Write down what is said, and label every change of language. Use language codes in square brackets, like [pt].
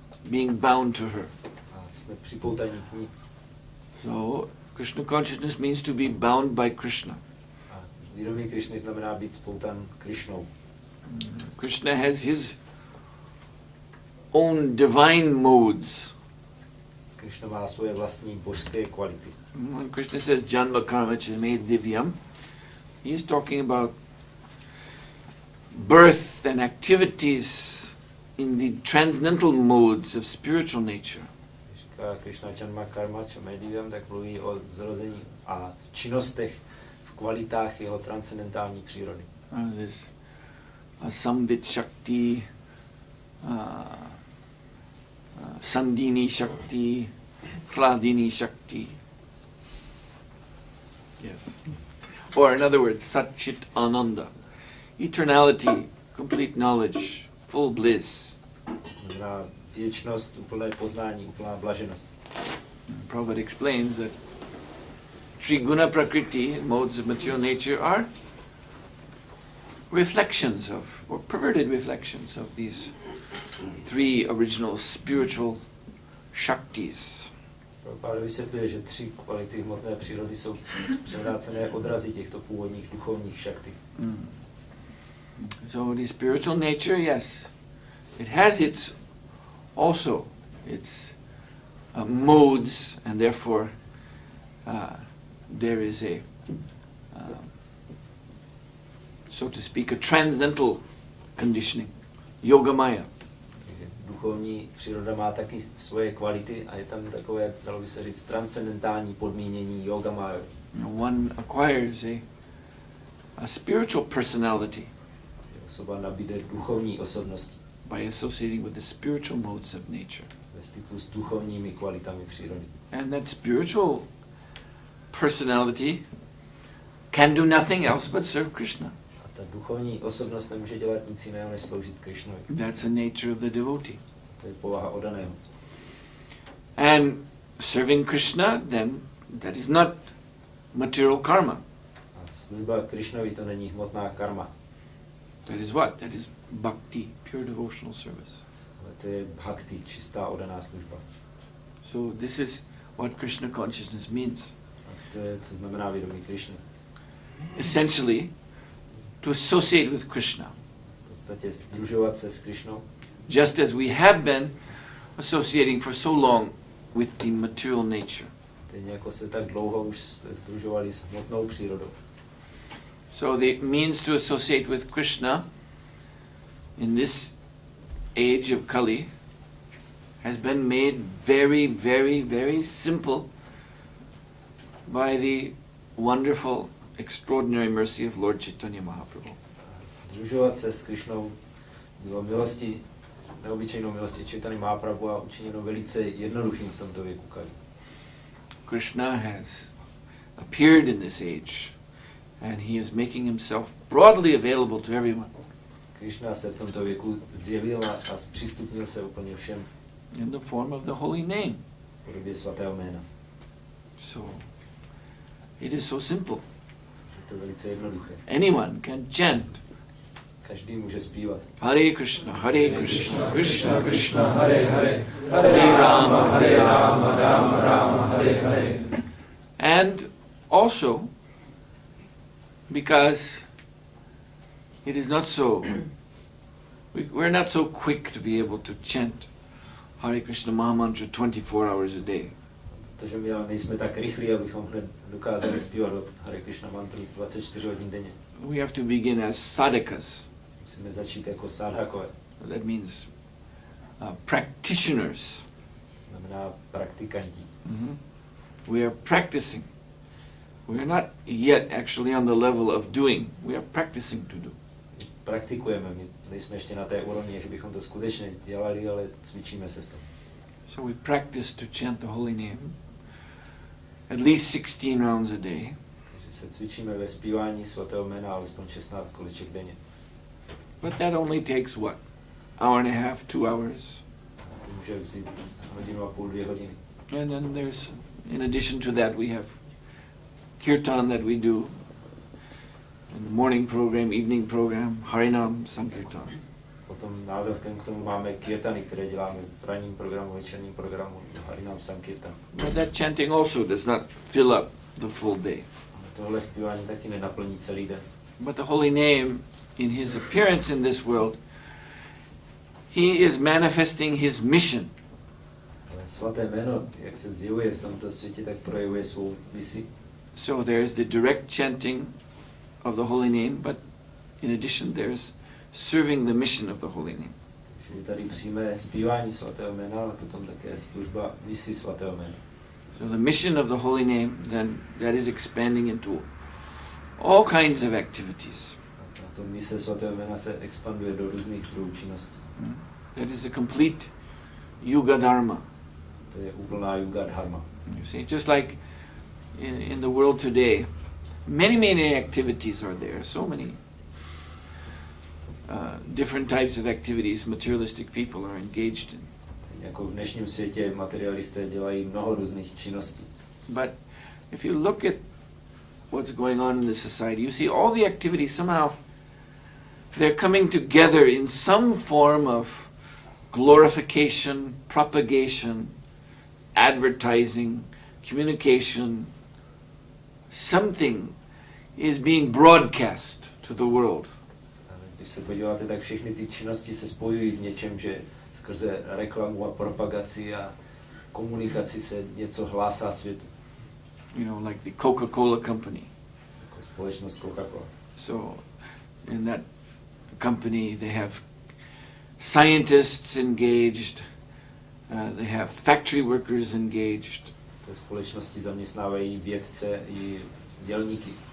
[en] being bound to her. [cs] A jsme připoutaní k ní. [en] So, Krishna consciousness means to be bound by Krishna. [cs] A vědomí Krišny znamená být spoutan Krišnou. [en] Krishna has his own divine modes. [cs] Krishna má svoje vlastní božské kvality. [en] When Krishna says [sa] Janma Karma Chame Divyam, [en] he is talking about birth and activities in the transcendental modes of spiritual nature. [cs] Když říká Krishna [sa] Janma Karma Chame Divyam, [cs] tak mluví o zrození a činnostech v kvalitách jeho transcendentální přírody. [en] This Samvit Shakti, Sandini Shakti, Hladini Shakti. Yes. Or in other words, Satchit Ananda. Eternality, complete knowledge, full bliss. [cs] Znamená věčnost, úplné poznání, úplná blaženost. [en] Prabhupada explains that three guna prakriti, modes of material nature, are reflections of, or perverted reflections of these three original spiritual shaktis. [cs] Prabhupada vysvětluje, že tři kvality hmotné přírody jsou převrácené odrazy těchto původních duchovních šakty. [en] So the spiritual nature, yes, it has its also its modes, and therefore there is a so to speak a transcendental conditioning, yogamaya. [cs] Duchovní příroda má taky svoje kvality a je tam takové, dalo by se říct, transcendentální podmínění yogamaya. [en] One acquires a spiritual personality [cs] Osoba nabíde duchovní osobnosti [en] by associating with the spiritual modes of nature. [cs] ve styku s duchovními kvalitami přírody. [en] And that spiritual personality can do nothing else but serve Krishna. [cs] A ta duchovní osobnost nemůže dělat nic jiného, než sloužit Krishnovi. [en] That's the nature of the devotee. [cs] To je povaha oddaného. [en] And serving Krishna, then that is not material karma. [cs] A služba Krishnovi to není hmotná karma. [en] That is what? That is bhakti, pure devotional service. [cs] Ale to je bhakti, čistá oddaná služba. [en] So this is what Krishna consciousness means. [cs] A to je, co znamená vědomí Krishny. [en] Essentially, to associate with Krishna. [cs] V podstatě sdružovat se s Krishnou, [en] Just as we have been associating for so long with the material nature. [cs] stejně jako se tak dlouho už sdružovali s hmotnou přírodou. [en] So the means to associate with Krishna in this age of Kali has been made very, very, very simple by the wonderful, extraordinary mercy of Lord Chaitanya Mahaprabhu. [cs] Sdružovat se s Krishnou bylo milosti, neobyčejnou milostí Chaitanya Mahaprabhu a učiněno velice jednoduchým v tomto věku Kali. [en] Krishna has appeared in this age and he is making himself broadly available to everyone. [cs] Krishna se v tomto věku zjevil a zpřístupnil se úplně všem [en] In the form of the holy name. [cs] v podobě svatého jména. [en] So, it is so simple. [cs] Je to velice jednoduché. [en] Anyone can chant. [cs] Každý může zpívat. [sa] Hare Krishna, Krishna Krishna Krishna. Krishna Hare Hare Hare Rama Rama Rama Hare Hare. [en] And also, because it is not so, we're not so quick to be able to chant Hare Krishna Mahamantra 24 hours a day. [cs] Protože my ale nejsme tak rychlí, abychom hned dokázali zpívat Hare Krishna mantru 24 hodin denně. [en] We have to begin as sadhakas. [cs] Musíme začít jako sadhakové. [en] That means practitioners. [cs] Znamená praktikanti. [en] We are practicing. We are not yet actually on the level of doing. We are practicing to do. [cs] Praktikujeme, my nejsme ještě na té úrovni, že bychom to skutečně dělali, ale cvičíme se v tom. [en] So we practice to chant the holy name at least 16 rounds a day. [cs] Takže se cvičíme ve zpívání svatého jména alespoň 16 koleček denně. [en] But that only takes what? Hour and a half, 2 hours. [cs] To může vzít hodinu a půl, 2 hodiny. [en] And then there's, in addition to that, we have kirtan that we do. In the morning program, evening program, Harinam, Sankirtan. [cs] Potom nádodatkem k tomu máme kirtany, které děláme v ranním programu, večerním programu, Harinam Sankirtan. [en] But that chanting also does not fill up the full day. [cs] Tohle zpívání taky nenaplní celý den. [en] But the holy name, in his appearance in this world, he is manifesting his mission. [cs] Ale svaté jméno, jak se zjevuje v tomto světě, tak projevuje svou misi. [en] So there's the direct chanting of the holy name, but in addition there's serving the mission of the holy name. [cs] Takže je tady přímé zpívání svatého jména, ale potom také služba misi svatého jména. [en] So the mission of the holy name, then that is expanding into all kinds of activities. [cs] A to mise svatého jména se expanduje do různých druhů činností. [en] That is a complete yuga dharma. [cs] To je úplná yuga dharma. [en] You see, just like in the world today, many activities are there. So many different types of activities materialistic people are engaged in. [cs] Jako v dnešním světě materialisté dělají mnoho různých činností. [en] But if you look at what's going on in the society, you see all the activities somehow they're coming together in some form of glorification, propagation, advertising, communication. Something is being broadcast to the world. [cs] Když se podíváte, tak všechny ty činnosti se spojují v něčem, že skrze reklamu a propagaci a komunikaci se něco hlásá světu. [en] You know, like the Coca-Cola company. [cs] Jako společnost Coca-Cola. [en] So in that company they have scientists engaged, they have factory workers engaged. [cs] Ve společnosti zaměstnávají vědce i dělníky.